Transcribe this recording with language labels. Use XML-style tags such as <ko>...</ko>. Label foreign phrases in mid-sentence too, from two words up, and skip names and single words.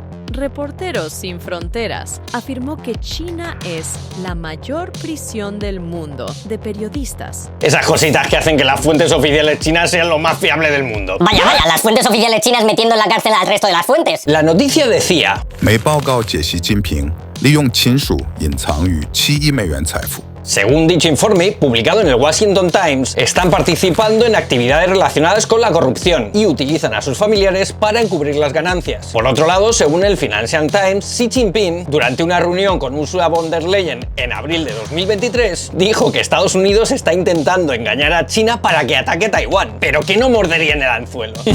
<es>Reporteros Sin Fronteras afirmó que China es la mayor prisión del mundo de periodistas. Esas cositas que hacen que las fuentes oficiales chinas sean lo más fiable del mundo. Vaya, las fuentes oficiales chinas metiendo en la cárcel al resto de las fuentes. La noticia decía:</es> <zh>没报告解习近平利用亲属隐藏逾7亿美元财富。</zh> <es>Según dicho informe, publicado en el Washington Times, están participando en actividades relacionadas con la corrupción y utilizan a sus familiares para encubrir las ganancias. Por otro lado, según el Financial Times, Xi Jinping, durante una reunión con Ursula von der Leyen en abril de 2023, dijo que Estados Unidos está intentando engañar a China para que ataque Taiwán, pero que no mordería en el anzuelo.</es>